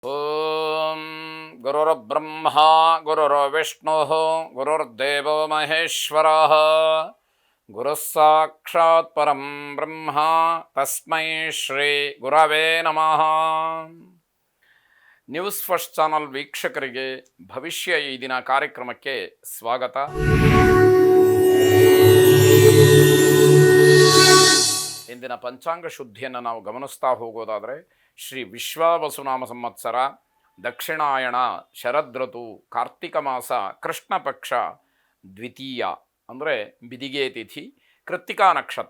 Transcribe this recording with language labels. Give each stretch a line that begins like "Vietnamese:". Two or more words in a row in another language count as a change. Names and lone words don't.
Sanskrit: ಓಂ ಗುರುರ್ಬ್ರಹ್ಮ ಗುರುರ್ವಿಷ್ಣು ಗುರುರ್ದೇವೋ ಮಹೇಶ್ವರ ಗುರುಃ ಸಾಕ್ಷಾತ್ ಪರಂ ಬ್ರಹ್ಮ ತಸ್ಮೈ ಶ್ರೀ ಗುರವೇ ನಮಃ.
Kannada: ನ್ಯೂಸ್ ಫಸ್ಟ್ ಚಾನಲ್ ವೀಕ್ಷಕರಿಗೆ ಭವಿಷ್ಯ ಈ ದಿನ ಕಾರ್ಯಕ್ರಮಕ್ಕೆ ಸ್ವಾಗತ. ಇಂದಿನ ಪಂಚಾಂಗ ಶುದ್ಧಿಯನ್ನು ನಾವು ಗಮನಿಸ್ತಾ ಹೋಗೋದಾದರೆ ಶ್ರೀ ವಿಶ್ವಾವಸುನಾಮ ಸಂವತ್ಸರ, ದಕ್ಷಿಣಾಯಣ, ಶರದೃತು, ಕಾರ್ತಿಕ ಮಾಸ, ಕೃಷ್ಣ ಪಕ್ಷ, ದ್ವಿತೀಯ ಅಂದರೆ ಬಿದಿಗೆ ತಿಥಿ, ಕೃತ್ತಿಕಾ ನಕ್ಷತ್ರ.